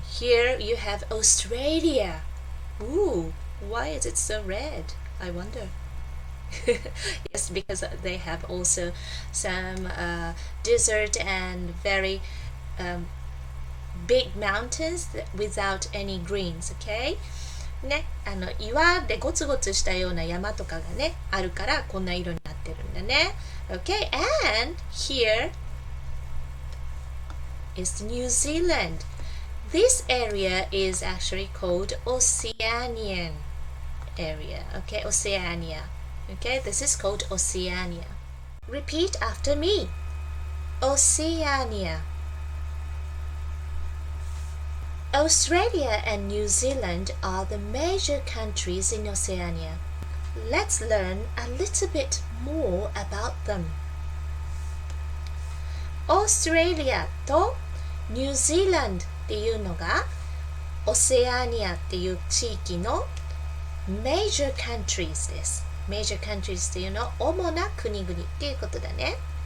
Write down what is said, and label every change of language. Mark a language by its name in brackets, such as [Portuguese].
[English] Here you have Australia. Ooh, why is it so red? I wonder. Yes, because they have also some desert and very big mountains without any greens. Okay? [Japanese] ね、岩でゴツゴツしたような山とかがね、あるからこんな色になってるんだね。 [English] Okay, and here is New Zealand. This area is actually called Oceanian area. Okay, Oceania. Okay, this is called Oceania. Repeat after me. Oceania. Australia and New Zealand are the major countries in Oceania. Let's learn a little bit more about them. [Japanese] Australia とニュージーランドっていうのがオセアニアっていう地域の major countries です。 major countries っていうのは主な国々っていうことだね。